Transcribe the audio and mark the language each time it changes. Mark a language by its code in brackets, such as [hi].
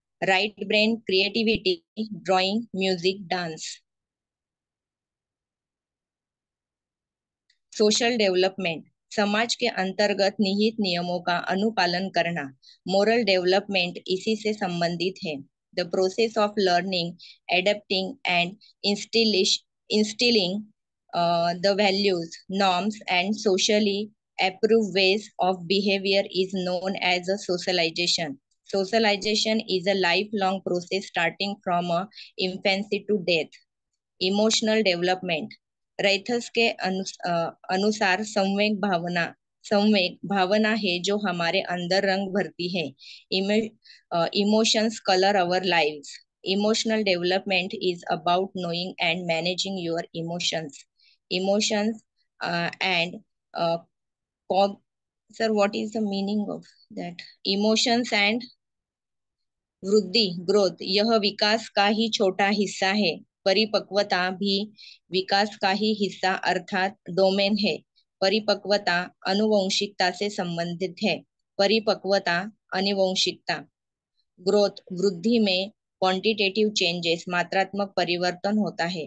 [en] Right brain creativity, drawing, music, dance. Social development [hi] समाज के अंतर्गत निहित नियमों का अनुपालन करना. मोरल डेवलपमेंट इसी से संबंधित है. [en] The process of learning, adapting and instilling the values, norms and socially approved ways of behavior is known as a socialization. Socialization is a lifelong process starting from infancy to death. Emotional development. [hi] रैथस के अनुसार संवेग भावना है जो हमारे अंदर रंग भरती है। [en] Emotions colour our lives. Emotional development is about knowing and managing your emotions. Emotions and sir, what is the meaning of that? Emotions and [hi] वृद्धि ग्रोथ यह विकास का ही छोटा हिस्सा है। परिपक्वता भी विकास का ही हिस्सा अर्थात डोमेन है। परिपक्वता आनुवंशिकता से संबंधित है। परिपक्वता आनुवंशिकता। ग्रोथ वृद्धि में क्वांटिटेटिव चेंजेस मात्रात्मक परिवर्तन होता है।